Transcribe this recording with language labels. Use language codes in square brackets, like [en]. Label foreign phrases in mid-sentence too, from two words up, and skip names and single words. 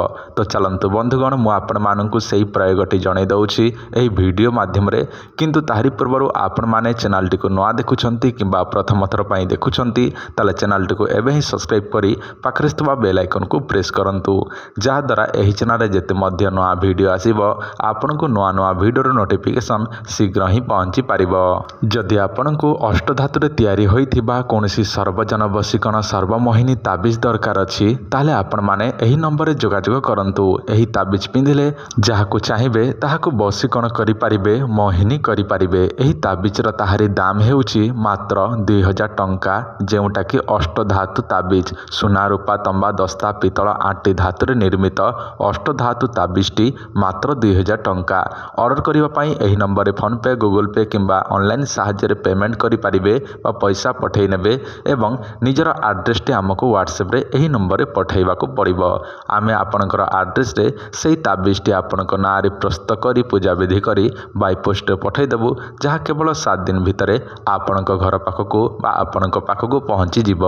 [or] ତେବେ ଚାଲନ୍ତୁ ବନ୍ଧୁଗଣ ମୁଁ ଆପଣମାନଙ୍କୁ ସଠିକ ପ୍ରୟୋଗଟି ଜଣାଇ ଦେଉଛି ଏହି ଭିଡିଓ ମାଧ୍ୟମରେ କିନ୍ତୁ ତାହାରି ପୂର୍ବରୁ ଆପଣମାନେ ଚ୍ୟାନେଲଟିକୁ ନୂଆ ଦେଖୁଛନ୍ତି କିମ୍ବା ପ୍ରଥମ ଥର ପାଇଁ ଦେଖୁଛନ୍ତି ତେବେ ଚ୍ୟାନେଲଟିକୁ ଏବେହିଁ ସବସ୍କ୍ରାଇବ କରି ପାଖରେ ଥିବା [en] bell icon [or] କୁ ପ୍ରେସ କରନ୍ତୁ ଯାହା ଦ୍ୱାରା ଏହି ଚ୍ୟାନେଲରେ ଯେତେ ମଧ୍ୟ ନୂଆ ଭିଡିଓ ଆସିବ ଆପଣଙ୍କୁ ନୂଆ ନୂଆ ଭିଡିଓର ନୋଟିଫିକେସନ ଶୀଘ୍ର ହିଁ ପହଞ୍ଚି ପାରିବ। ଯଦି ଆପଣଙ୍କୁ ଅଷ୍ଟ ଧାତୁରେ ତିଆରି ହୋଇଥିବା କୌଣସି ସର୍ବଜନ ବଶୀକରଣ ସର୍ବମୋହିନୀ ତାବିଜ ଦରକାର ଅଛି ତେବେ ଆପଣମାନେ ଏହି ନମ୍ବରରେ ଯୋଗାଯୋଗ କରନ୍ତୁ। ଏହି ତାବିଜ ପିନ୍ଧିଲେ ଯାହାକୁ ଚାହିଁବେ ତାହାକୁ ବଶୀକରଣ କରି ପାରିବେ ମୋହିନୀ କରି ପାରିବେ। ଏହି ତାବିଜର ତାହାରି ଦାମ ହେଉଛି ମାତ୍ର 2000 ଟଙ୍କା ଯେଉଁଟା କି ଅଷ୍ଟ ଧାତୁ ତାବିଜ ସୁନା ରୂପା ତମ୍ବା ଦସ୍ତା ପିତଳ 8 ଧାତୁରେ ନିର୍ମିତ ଅଷ୍ଟ ଧାତୁ ତାବିଜଟି ମାତ୍ର 2000 ଟଙ୍କା। ଅର୍ଡର କରିବା ପାଇଁ ଏହି ନମ୍ବରରେ ଫୋନ ପେ ଗୁଗଲ ପେ କିମ୍ବା ଅନଲାଇନ ସହାୟତାରେ ପେମେଣ୍ଟ କରି ପାରିବେ ବା ପଇସା ପଠାଇ ଦେବେ ଏବଂ ନିଜର ଏଡ୍ରେସଟି ଆମକୁ ହ୍ୱାଟସଆପରେ ଏହି ନମ୍ବରରେ ପଠାଇବାକୁ ପଡ଼ିବ। ଆମେ ଆପଣଙ୍କର ଏଡ୍ରେସରେ ସେହି ତାବିଜଟି ଆପଣଙ୍କ ନାଁରେ ପ୍ରସ୍ତୁତ କରି ପୂଜା ବିଧି କରି [en] by post [or] ପଠାଇ ଦେବୁ ଯାହା କେବଳ 7 ଦିନ ଭିତରେ ଆପଣଙ୍କ ଘର ପାଖକୁ ବା ଆପଣଙ୍କ ପାଖକୁ ପହଞ୍ଚି ଯିବ।